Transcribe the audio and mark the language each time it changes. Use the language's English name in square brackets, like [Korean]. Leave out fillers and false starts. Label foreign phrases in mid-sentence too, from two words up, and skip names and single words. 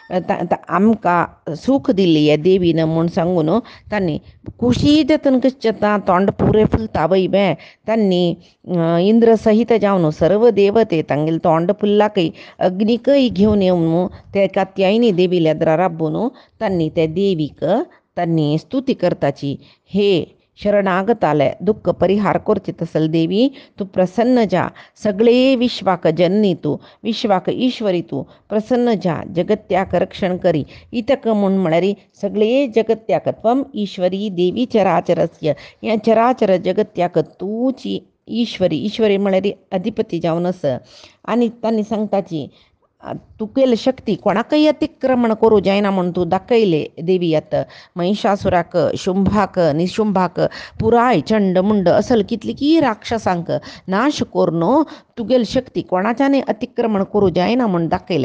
[Konkani] आमकां सूख दिल्ली हे देवीन म्हूण सांगून तांणी खुशी जतन कशें तोंड पुरे फुलता वय बे तांणी इंद्र सहित जावन सर्व देवते तांगेले तोंड फुल्लाकय अग्नीकय घेवन येवन ते कात्यायनी देवी लेद्रा राबून तांणी ते देवीक तांणी स्तुती करताची हे शरणागताले दुःख परिहार करची तसल देवी तू प्रसन्न जा. सगळे विश्वाक जननी तू, विश्वाक ईश्वरी तू प्रसन्न जा. जगत्याक रक्षण करी इतक म्हूण म्हळ्यार सगळे जगत्याक [Sanskrit] त्वम ईश्वरी देवी चराचरस्य, [Konkani] या चराचर जगत्याक तूची ईश्वरी म्हळ्यार अधिपती जावन आस. आनी तांणी सांगताची तुगेल शक्ती कोणाकय अतिक्रमण करूं जायना म्हूण तूं दाखयले देवी. आतां महिषासुराक, शुंभाक, निशुंभाक, पुराय चंड मुंड असल कितली की राक्षसांक नाश करून तुगेल शक्ती कोणाच्याने अतिक्रमण करूं जायना म्हूण दाखयलें.